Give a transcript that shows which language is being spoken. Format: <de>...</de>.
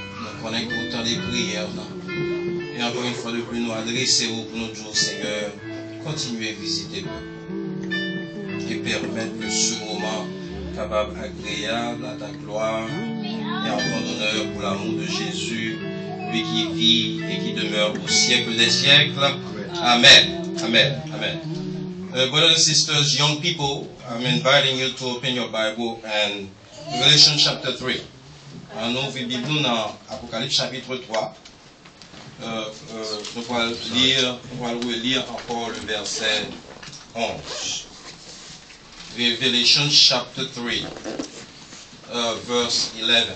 <fr>Nous connaissons qu'autant des prières. Et encore une fois de plus, nous adressons pour nous dire, Seigneur, continuez à visiter et permettre que ce moment capable agréable à ta gloire et en ton honneur pour l'amour de Jésus, lui qui vit et qui demeure au siècle des siècles. Amen. Amen. Amen.</fr> <en>Brothers and sisters, young people, I'm inviting you to open your Bible and Revelation chapter 3.</en> <fr>Nous ouvrons Bible dans Apocalypse chapitre 3. Nous allons relire encore le verset 11.</fr> <en>Revelation chapter 3, verse 11.</en>